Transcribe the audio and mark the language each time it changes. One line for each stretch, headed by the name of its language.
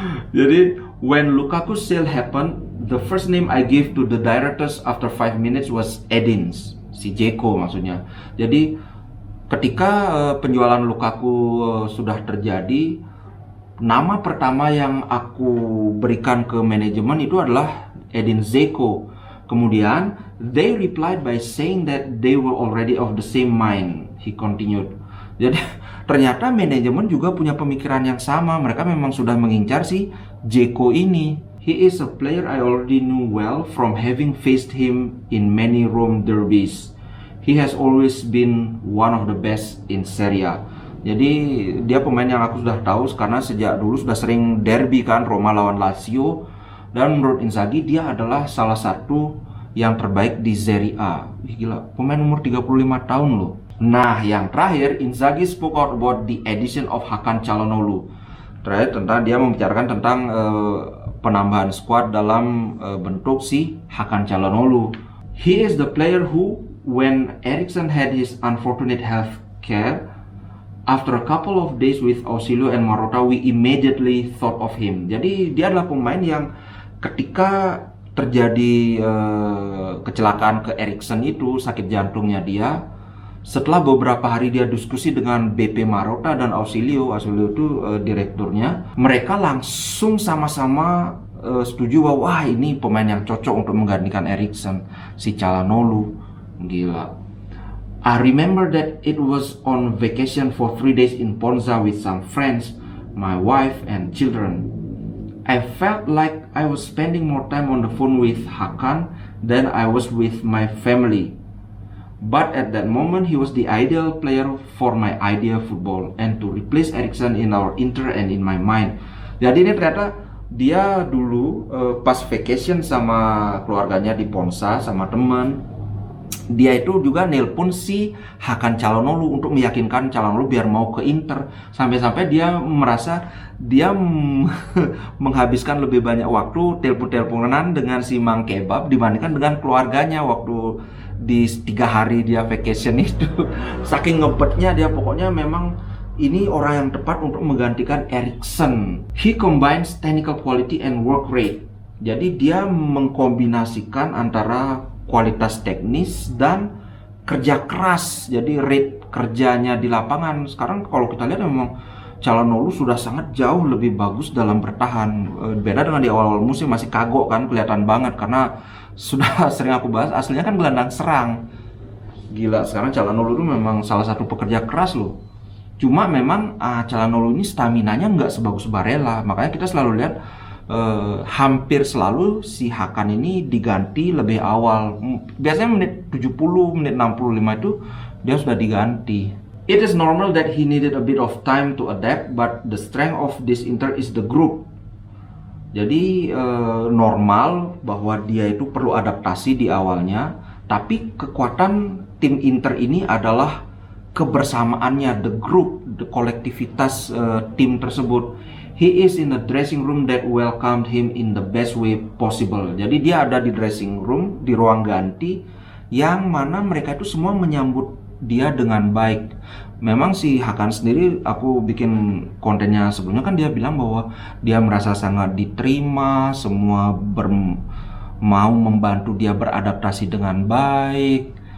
English: Jadi when Lukaku sale happened, the first name I gave to the directors after 5 minutes was Edins,
Indonesian: si Jeko maksudnya. Jadi ketika penjualan Lukaku sudah terjadi, nama pertama yang aku berikan ke manajemen itu adalah Edin Dzeko. Kemudian
English: they replied by saying that they were already of the same mind. He continued.
Indonesian: Jadi ternyata manajemen juga punya pemikiran yang sama. Mereka memang sudah mengincar si Dzeko ini.
English: He is a player I already knew well from having faced him in many Rome derbies. He has always been one of the best in Serie A.
Indonesian: Jadi dia pemain yang aku sudah tahu karena sejak dulu sudah sering derby kan, Roma lawan Lazio. Dan menurut Inzaghi dia adalah salah satu yang terbaik di Serie A. Gila, pemain umur 35 tahun loh. Nah yang terakhir,
English: Inzaghi spoke out about the addition of Hakan Çalhanoğlu.
Indonesian: Terakhir tentang dia membicarakan tentang penambahan skuad dalam bentuk si Hakan Çalhanoğlu.
English: He is the player who, when Eriksen had his unfortunate health care, after a couple of days with Ausilio and Marotta, we immediately thought of him.
Indonesian: Jadi dia adalah pemain yang ketika terjadi kecelakaan ke Eriksen itu, sakit jantungnya dia, setelah beberapa hari dia diskusi dengan BP Marotta dan Ausilio itu direkturnya, mereka langsung sama-sama setuju bahwa wah ini pemain yang cocok untuk menggantikan Eriksen, si Çalhanoğlu. Gila.
English: I remember that it was on vacation for 3 days in Ponza with some friends, my wife and children. I felt like I was spending more time on the phone with Hakan than I was with my family. But at that moment he was the ideal player for my idea football and to replace Eriksen in our Inter and in my mind.
Indonesian: Jadi ini ternyata dia dulu pas vacation sama keluarganya di Ponza sama teman. Dia itu juga nelpon si Hakan Calhanoglu untuk meyakinkan Calhanoglu biar mau ke Inter. Sampai-sampai dia merasa dia menghabiskan lebih banyak waktu telepon-teleponan dengan si Mang Kebab dibandingkan dengan keluarganya waktu di 3 hari dia vacation itu. Saking ngebetnya dia, pokoknya memang ini orang yang tepat untuk menggantikan Eriksen.
English: He combines technical quality and work rate.
Indonesian: Jadi dia mengkombinasikan antara kualitas teknis dan kerja keras. Jadi rate kerjanya di lapangan sekarang kalau kita lihat memang Calhanoglu sudah sangat jauh lebih bagus dalam bertahan. Beda dengan di awal musim, masih kagok kan, kelihatan banget karena sudah sering aku bahas aslinya kan gelandang serang. Gila, sekarang Calhanoglu itu memang salah satu pekerja keras loh. Cuma memang Calhanoglu ini staminanya nggak sebagus Barella, makanya kita selalu lihat hampir selalu si Hakan ini diganti lebih awal. Biasanya menit 70, menit 65 itu dia sudah diganti.
English: It is normal that he needed a bit of time to adapt, but the strength of this Inter is the group.
Indonesian: Jadi normal bahwa dia itu perlu adaptasi di awalnya, tapi kekuatan tim Inter ini adalah kebersamaannya,
English: the group,
Indonesian: the kolektivitas tim tersebut.
English: He is in the dressing room that welcomed him in the best way possible.
Indonesian: Jadi dia ada di dressing room, di ruang ganti, yang mana mereka itu semua menyambut dia dengan baik. Memang si Hakan sendiri, aku bikin kontennya sebelumnya kan dia bilang bahwa dia merasa sangat diterima, semua mau membantu dia beradaptasi dengan baik.